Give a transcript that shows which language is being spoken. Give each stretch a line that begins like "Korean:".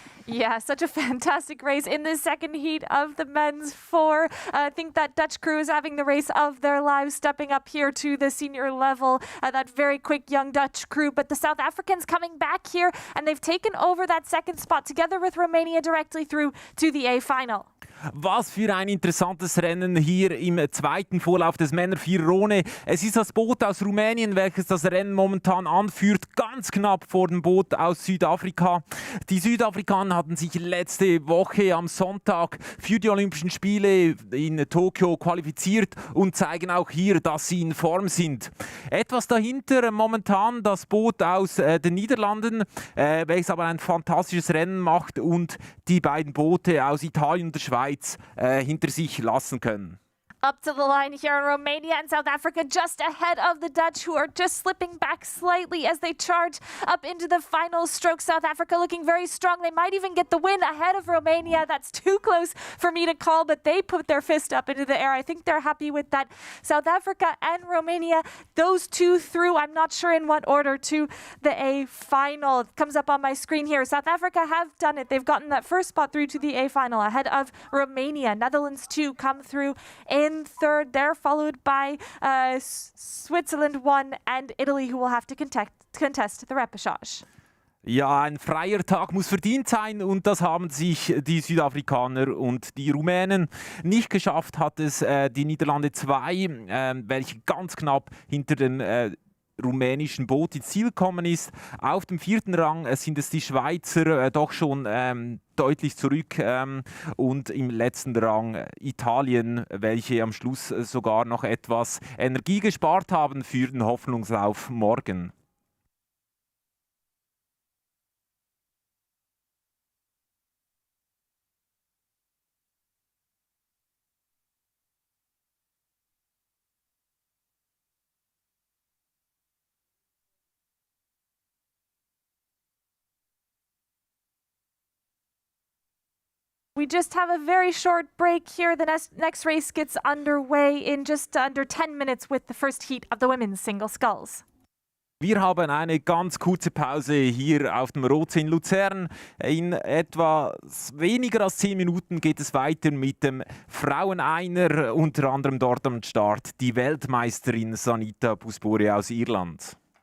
English: Yeah, such a fantastic race in the second heat of the men's 4. I think that Dutch crew is having the race of their lives, stepping up here to the senior level. That very quick young Dutch crew, but the South Africans coming back here, and they've taken over that second spot together with Romania directly through to the A final.
German: Was für ein interessantes Rennen hier im zweiten Vorlauf des Männer-Viererone. Es ist das Boot aus Rumänien, welches das Rennen momentan anführt, ganz knapp vor dem Boot aus Südafrika. Die Südafrikaner hatten sich letzte Woche am Sonntag für die Olympischen Spiele in Tokio qualifiziert und zeigen auch hier, dass sie in Form sind. Etwas dahinter momentan das Boot aus den Niederlanden, welches aber ein fantastisches Rennen macht und die beiden Boote aus Italien und der Schweiz hinter sich lassen können.
English: Up to the line here in Romania and South Africa, just ahead of the Dutch, who are just slipping back slightly as they charge up into the final stroke. South Africa looking very strong. They might even get the win ahead of Romania. That's too close for me to call, but they put their fist up into the air. I think they're happy with that. South Africa and Romania, those two through, I'm not sure in what order, to the A final. It comes up on my screen here. South Africa have done it. They've gotten that first spot through to the A final ahead of Romania. Netherlands too come through in third. They're followed by Switzerland 1 and Italy, who will have to contest the repechage.
German: Ja, ein freier Tag muss verdient sein und das haben sich die Südafrikaner und die Rumänen nicht geschafft. Hat es die Niederlande 2, welche ganz knapp hinter den rumänischen Boot ins Ziel gekommen ist. Auf dem 4. Rang sind es die Schweizer doch schon deutlich zurück und im letzten Rang Italien, welche am Schluss sogar noch etwas Energie gespart haben für den Hoffnungslauf morgen.
English: We just have a very short break here. The next race gets underway in just under 10 minutes with the first heat of the women's single sculls.
German: Wir haben eine ganz kurze Pause hier auf dem Rotsee in Luzern. In etwa weniger als 10 Minuten geht es weiter mit dem Frauen-Einer, unter anderem dort am Start die Weltmeisterin Sanita Puspore aus Irland.